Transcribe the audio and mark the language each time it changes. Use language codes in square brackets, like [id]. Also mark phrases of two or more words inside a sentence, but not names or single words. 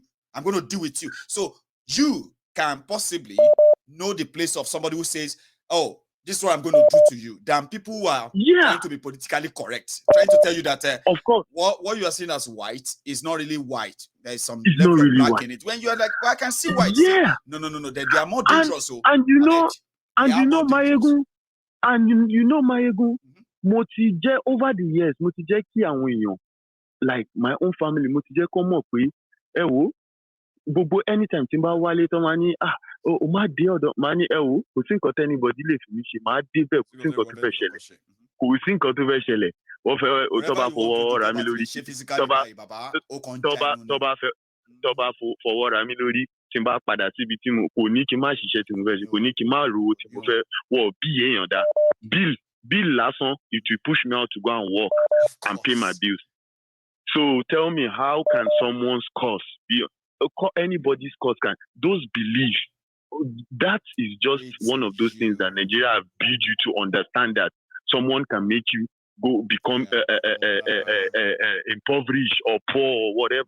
[en] I'm going to deal with you. So you can possibly know the place of somebody who says, oh, this is what I'm going to do to you, than people who are trying to be politically correct, trying to tell you that of course what you are seeing as white is not really white. There is some level of black in it. When you are like, well, I can see white. Yeah. No. They are more dangerous. And you know, Maegu, Motije over the years, [yo] Motije ki àwọn èèyàn, [en] like my own family, Motije come up with, [yo] gbogbo anytime tí n bá wálé tán máa ní o máa dé ọ̀dọ̀ máa ní kò sí nǹkan tẹ́nibọ̀dí lè fi mí ṣe máa dé bẹ́ẹ̀ kò sí nǹkan tó fẹ́ ṣẹlẹ̀ wọ́n fẹ́ tó bá fọwọ́ ra mí lórí tó bá fọwọ́ ra mí lórí tí n bá padà síbi tí mo kò ní kí n má ṣiṣẹ́ tí mo fẹ́ ṣe kò ní kí n má rówó tí mo fẹ́ wọ̀ bí èèyàn dá bill lásán [en] it will push me out to go and work and pay my bills. So tell me, how can someone's cause be anybody's cause? Can those beliefs? That is just one of those things that Nigeria have built you to understand that someone can make you go become impoverished or poor or whatever.